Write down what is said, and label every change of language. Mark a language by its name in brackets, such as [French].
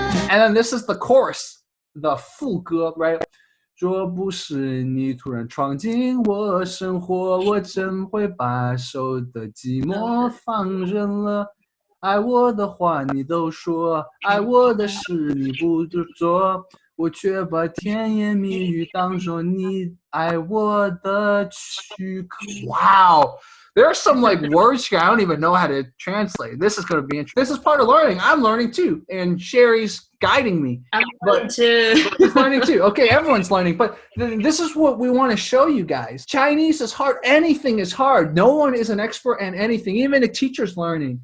[English] And then this is the chorus, the 副歌, right? [Chinese] 若不是你突然闯进我生活，我怎会把手的寂寞放任了？爱我的话你都说，爱我的事你不做，我却把甜言蜜语当作你爱我的躯壳。 [English] Wow, there are some like words here I don't even know how to translate. This is going to be interesting. This is part of learning. I'm learning too, and Sherry's guiding me. I'm learning too. He's learning too. Okay, everyone's learning. But this is what we want to show you guys. Chinese is hard. Anything is hard. No one is an expert in anything. Even a teacher's learning.